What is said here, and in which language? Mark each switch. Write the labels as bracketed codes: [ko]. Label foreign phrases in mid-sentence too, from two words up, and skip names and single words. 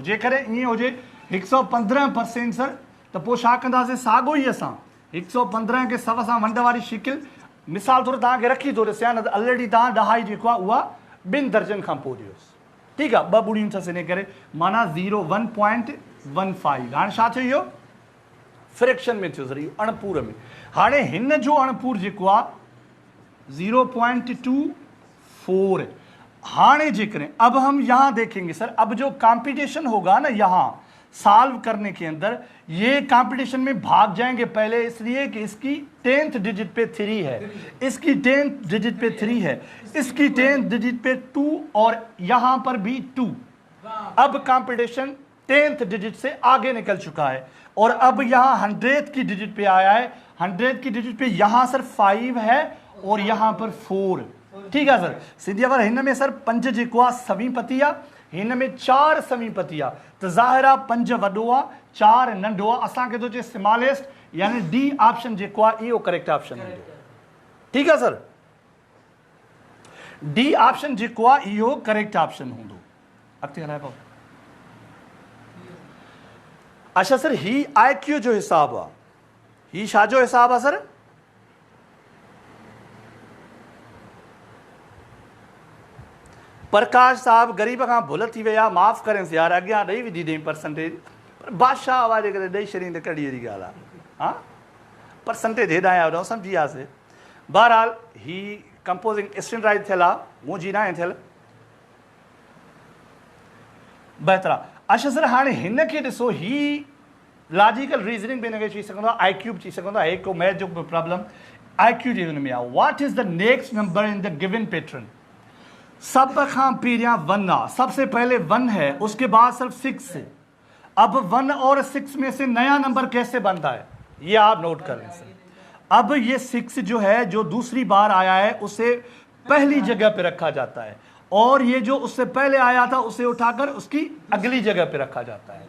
[sd] जेकॾहिं ईअं हुजे 115% सर, त पोइ छा कंदासीं, साॻियो ई असां 115 खे 100 सां वंड वारी शिकिल मिसाल तौरु तव्हांखे रखी थो ॾिसां, न त ऑलरेडी तव्हां ॾहाई जेको आहे उहा 2 दर्जन खां पोइ ॾियोसि। ठीकु आहे, 2 ॿुड़ियूं अथसि इन करे, माना 1.15। हाणे छा थियो, इहो फ्रैक्शन में थियो सर, इहो अणपूर में। हाणे हिन जो अणपूर जेको आहे 0.24। हाणे जेकॾहिं [hi] अब हम यहाँ देखेंगे सर, अब जो कंपटीशन होगा ना यहाँ सॉल्व करने के अंदर, ये कंपटीशन में भाग जाएंगे पहले, इसलिए कि इसकी 10th डिजिट पे 3 है, इसकी 10th डिजिट पे 3 है, इसकी 10th डिजिट पे 2 और यहाँ पर भी 2। अब कंपटीशन 10th डिजिट से आगे निकल चुका है और अब यहाँ 100th की डिजिट पे आया है। 100th की डिजिट पे यहाँ सर 5 है और यहाँ पर 4। ठीक है [sd] सर, सीधी अवर हिन में सर 5 जेको आहे सवी पती आहे, हिन में 4 सवी पती आहे, तो ज़ाहिर आहे 5 वॾो आहे 4 नंढो आहे। असांखे थो चए स्मॉलेस्ट, यानी [en] D option [sd] जेको आहे इहो [en] correct option [sd] हूंदो। ठीक आहे सर, [en] D option [sd] जेको आहे इहो [en] correct option [sd] हूंदो। अॻिते हलाए पाओ। अच्छा सर, ही IQ जो हिसाब आहे, ही छा जो हिसाब आहे सर, प्रकाश साहब गरीब खां भुल थी विया, माफ़ करेंसि यार, अॻियां ॾेई विधी 10%, पर बादशाह आवाज़ करे ॾेई छॾी त कॾहिं अहिड़ी ॻाल्हि आहे। हा, परसेंटेज हेॾां आया होॾां सम्झी वियासीं। बहरहाल ही [en] composing standard [sd] थियल आहे, मुंहिंजी न आहे थियल, बहितर आहे। अच्छा सर, हाणे हिन खे ॾिसो, ही [en] logical reasoning [sd] भी हिनखे चई सघंदो आहे, IQ बि चई सघंदो आहे, हिकु मैथ जो बि प्रॉब्लम IQ जे हुन में आहे। [en] What is the next number in the given pattern. [sd] सब खां पहिरियां 1 आहे, [hi] सबसे पहले 1 है, उसके बाद सिर्फ 6 है। अब 1 और 6 में से नया नंबर कैसे बनता है, ये आप नोट कर लें सर। अब ये 6 जो है, जो दूसरी बार आया है, उसे पहली जगह पे रखा जाता है, और ये जो उससे पहले आया था उसे उठाकर उसकी अगली जगह पे रखा जाता है।